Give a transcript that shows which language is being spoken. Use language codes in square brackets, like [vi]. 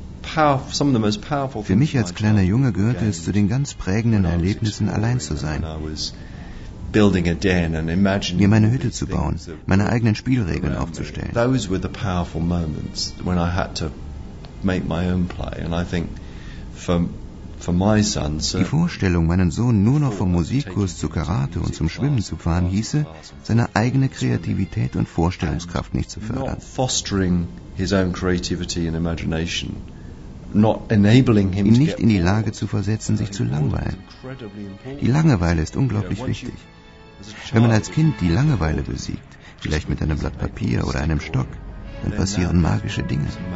[de] Für mich als kleiner Junge gehörte es zu den ganz prägenden Erlebnissen, allein zu sein. Mir meine Hütte zu bauen, meine eigenen Spielregeln aufzustellen. [en] Those were the powerful moments when I had to make my own play. And I think for my son, [de] die Vorstellung, meinen Sohn nur noch vom Musikkurs zu Karate und zum Schwimmen zu fahren, hieße, seine eigene Kreativität und Vorstellungskraft nicht zu fördern. [en] Not fostering his own creativity and imagination. Not enabling him, [de] ihn nicht in die Lage zu versetzen, sich zu langweilen. Die Langeweile ist unglaublich wichtig. Wenn man als Kind die Langeweile besiegt, vielleicht mit einem Blatt Papier oder einem Stock, dann passieren magische Dinge.